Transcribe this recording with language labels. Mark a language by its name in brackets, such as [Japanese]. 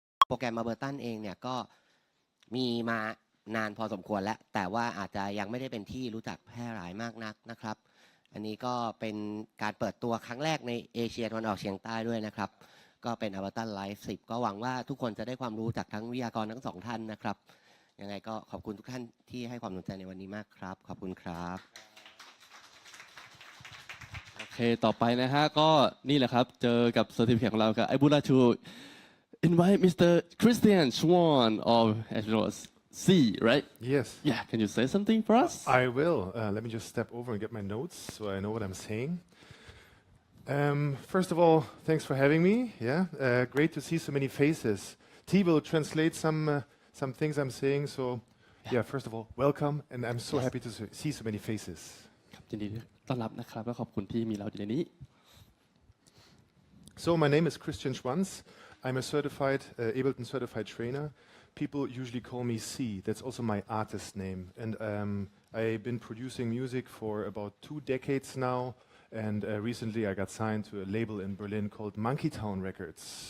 [Thai] รแกรม Ableton เองเนี่ยก็มีมานานพอสมควรแล้วแต่ว่าอาจจะยังไม่ได้เป็นที่รู้จักแพร่หลายมากนักนะครับอันนี้ก็เป็นการเปิดตัวครั้งแรกในเอเชียตะวันออกเฉียงใต้ด้วยนะครับก็เป็น Ableton Live 10ก็หวังว่าทุกคนจะได้ความรู้จากทั้งวิทยากรทั้ง2ท่านนะครับยังไงก็ขอบคุณทุกท่านที่ให้ความสนใจในวันนี้มากครับขอบคุณครับ โอเคต่อไปนะฮะก็นี่แหละครับเจอกับเซอร์ติฟิเคทของเราครับ [English] I would like to invite Mr. Christian Schwan of C, right? Yes. Yeah, can you say something for us? I will. Let me just step over and get my notes so I know what I'm saying. First of all, thanks for having me. Yeah, great to see so many faces. T will translate some things I'm saying. So, yeah, first of all, welcome, and I'm so happy to see so many faces. [Thai] ครับยินดีต้อนรับนะครับและขอบคุณที่มีเราอยู่ในนี้ [English] So, my name is Christian Schwanz. I'm a certified Ableton certified trainer. People usually call me C. That's also my artist name. And I've been producing music for about 2 decades now. And recently I got signed to a label in Berlin called Monkey Town Records.